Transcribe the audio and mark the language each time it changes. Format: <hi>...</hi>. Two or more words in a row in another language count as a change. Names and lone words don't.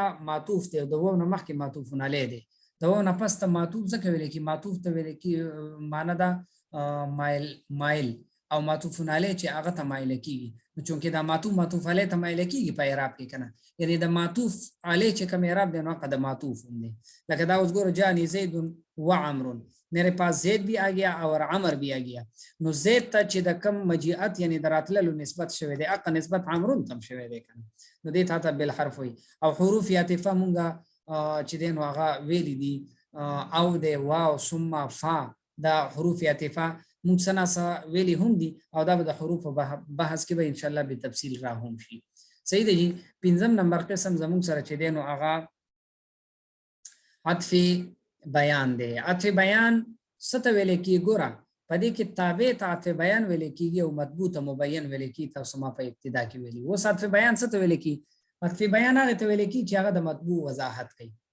<ps>معطوف دی او د واو نه مخکې معطوف علیه دی د واو نه پس ته معطوف ځکه ویلی کېږي معطوف ته ویلی کېږي معنی ده مایل او معطوف علیه چې هغه ته مایله کېږي نو چونکې دا معطوف علیه ته مایله کېږي په اعراب کې که نه یعنې د معطوف علیه چې کوم اعراب دی نو هغه د معطوف هم دی لکه دا اوس ګوره</ps> <ar>جاءني زید وعمر</ar> <ur>میرے پاس زید بھی آ گیا اور عمر بھی آ گیا</ur> <ps>نو زید ته چې د کم مجیعت یعنی د راتللو نسبت شوی دی هغه نسبت عمرون ته هم شوی دی که نه نو دې ته بالحرف وایي او حروف عاطفه مونږه چې دی نو هغه ویلي دي او دی واو ثم فا دا حروف عاطفه موږ څه ناڅه ویلي هم دي او دا به د حروفو بحث کې به انشاءالله به تفصیل را هم شي صحیح دی جی پنځم نمبر قسم زموږ سره چې دی نو هغه عطف بیان دی عطف بیان څه ته ویلی کېږي ګوره په دې کې تابع ته عطف بیان ویلی کېږي او مطبوع ته مبین ویلی کېږي تاسو ما په ابتدا کې ویلي اوس عطف بیان څه ته ویلی کېږي عطف بیان هغه ته ویلی کېږي چې هغه د مطبوع وضاحت کوي</ps>